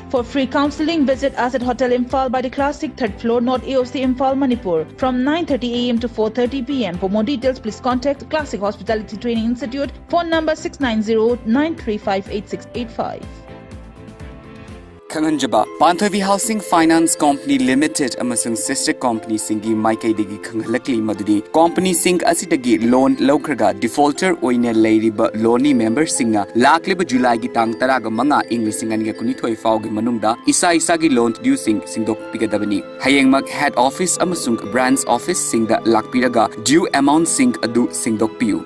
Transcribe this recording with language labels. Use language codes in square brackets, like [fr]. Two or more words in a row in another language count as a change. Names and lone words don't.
[en] For free counseling, visit us at Hotel Imphal by the Classic 3rd floor, North AOC Imphal, Manipur, from 9:30 a.m. to 4:30 p.m. For more details, please contact Classic Hospitality Training Institute. Phone number 690-935-8685. [mni] Kanganjaba, Panthavi Housing Finance Company Limited amasung [en] sister company [mni] singi Maikai digi Kanghalakli Madudi. Company sing asidagi loan laukraga defaulter oine leiriba loani member singa lakliba July gi tang taraga manga Englisingania kunithoi faugi manungda isa gi [en] loan due [mni] singdok pigadabani. Hayengmak [en] head office [mni] amasung [en] branch office [mni] singda lakpiraga [en] due amount [mni] sing adu singdok piu.